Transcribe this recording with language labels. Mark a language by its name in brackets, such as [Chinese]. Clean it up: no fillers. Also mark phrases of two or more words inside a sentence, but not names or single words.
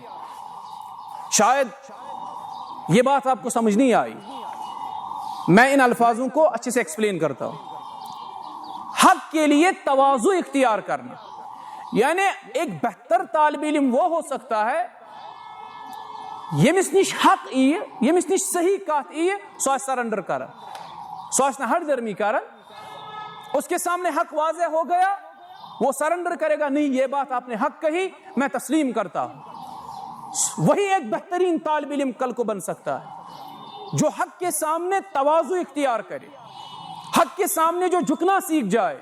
[Urdu] شاید یہ بات آپ کو سمجھ نہیں آئی, میں ان الفاظوں کو اچھے سے ایکسپلین کرتا ہوں. حق کے لیے تواضع اختیار کرنا, یعنی ایک بہتر طالب علم وہ ہو سکتا ہے [Kashmiri] یمس نش حق یمس نش صحیح کات سو سرنڈر کرن, سو ہٹ درمی کرن. [Urdu] اس کے سامنے حق واضح ہو گیا, وہ سرنڈر کرے گا, نہیں یہ بات آپ نے حق کہی, میں تسلیم کرتا ہوں. وہی ایک بہترین طالب علم کل کو بن سکتا ہے جو حق کے سامنے تواضع اختیار کرے, حق کے سامنے جو جھکنا سیکھ جائے.